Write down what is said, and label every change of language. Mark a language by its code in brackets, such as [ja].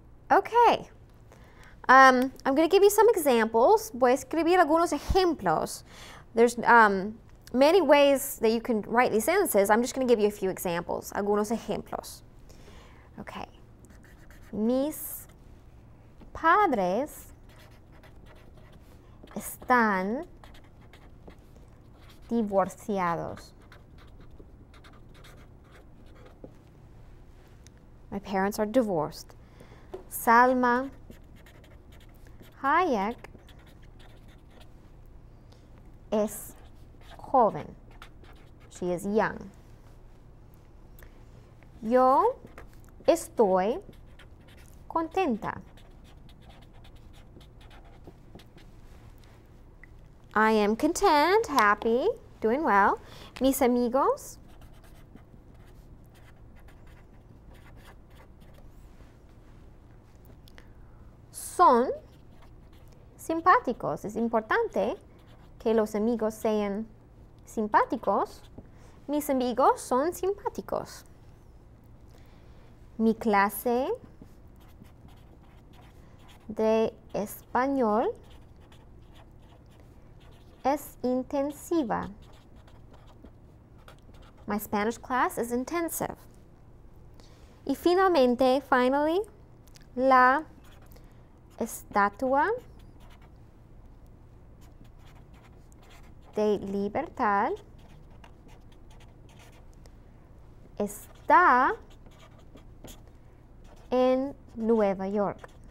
[en] Okay. I'm going to give you some examples. [es] Voy a escribir algunos ejemplos. [en] There's many ways that you can write these sentences. I'm just going to give you a few examples. [es] Algunos ejemplos. Okay. Mis padres están divorciados. [en] My parents are divorced. [es] Salma Hayek es joven. [en] She is young. [es] Yo estoy contenta. [en] I am content, happy, doing well. [es] Mis amigos son simpáticos. Es importante que los amigos sean simpáticos. Mis amigos son simpáticos. Mi clase de español es intensiva. [en] My Spanish class is intensive. [es] Y [en] finally, [es] la estatua de libertad está en Nueva York.